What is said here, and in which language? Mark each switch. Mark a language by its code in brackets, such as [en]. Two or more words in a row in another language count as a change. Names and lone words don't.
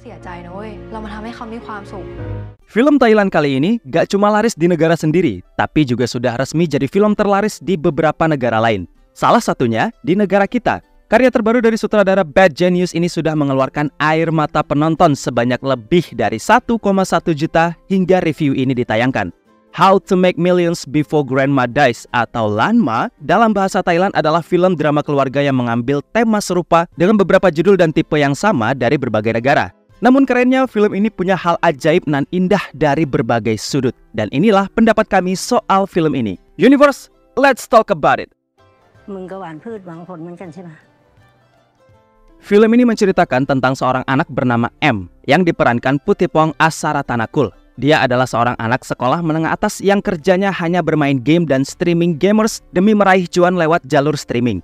[th] สียใจนะเว้ยเรามาทำให้เขามีความสุข [id] Film Thailand kali ini gak cuma laris di negara sendiri, tapi juga sudah resmi jadi film terlaris di beberapa negara lain. Salah satunya di negara kita. Karya terbaru dari sutradara Bad Genius ini sudah mengeluarkan air mata penonton sebanyak lebih dari 1,1 juta hingga review ini ditayangkan. How to Make Millions Before Grandma Dies atau Lanma dalam bahasa Thailand adalah film drama keluarga yang mengambil tema serupa dengan beberapa judul dan tipe yang sama dari berbagai negara. Namun kerennya film ini punya hal ajaib nan indah dari berbagai sudut. Dan inilah pendapat kami soal film ini. [en] Universe, let's talk about it. [id] Film ini menceritakan tentang seorang anak bernama M yang diperankan Putipong Asaratanakul. Dia adalah seorang anak sekolah menengah atas yang kerjanya hanya bermain game dan [en] streaming gamers [id] demi meraih cuan lewat jalur streaming.